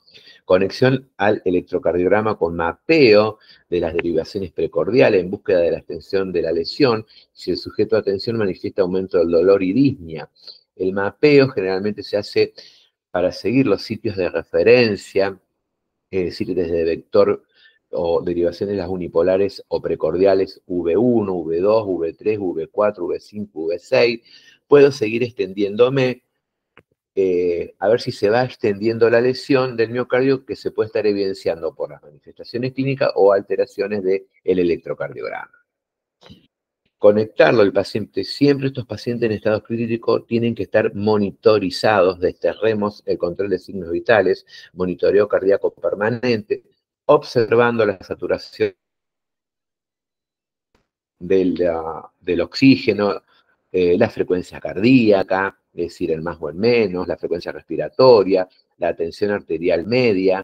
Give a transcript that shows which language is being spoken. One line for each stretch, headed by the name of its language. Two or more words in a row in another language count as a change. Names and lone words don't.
Spanish: Conexión al electrocardiograma con mapeo de las derivaciones precordiales en búsqueda de la extensión de la lesión, si el sujeto de atención manifiesta aumento del dolor y disnea. El mapeo generalmente se hace para seguir los sitios de referencia, es decir, desde vector o derivaciones de las unipolares o precordiales V1, V2, V3, V4, V5, V6. Puedo seguir extendiéndome, a ver si se va extendiendo la lesión del miocardio que se puede estar evidenciando por las manifestaciones clínicas o alteraciones del electrocardiograma. Conectarlo al paciente, siempre estos pacientes en estado crítico tienen que estar monitorizados, desterremos el control de signos vitales, monitoreo cardíaco permanente, observando la saturación del oxígeno, la frecuencia cardíaca, es decir, el más o el menos, la frecuencia respiratoria, la tensión arterial media.